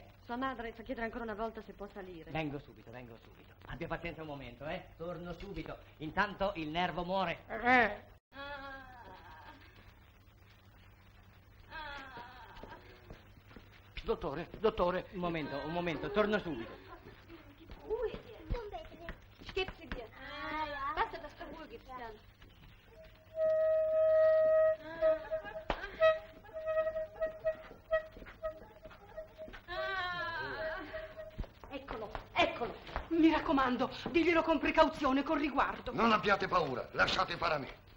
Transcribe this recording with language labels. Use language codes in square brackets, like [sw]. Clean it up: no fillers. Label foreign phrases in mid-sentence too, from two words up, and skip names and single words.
[it] sua madre fa chiedere ancora una volta se può salire. Vengo subito. Abbia pazienza un momento, Torno subito. Intanto il nervo muore. Dottore. Un momento, torno subito. [de] Ich gebe sie dir. Warte, das beruhigt dann. [it] Eccolo. Mi raccomando, diglielo con precauzione, con riguardo. Non abbiate paura, lasciate fare a me.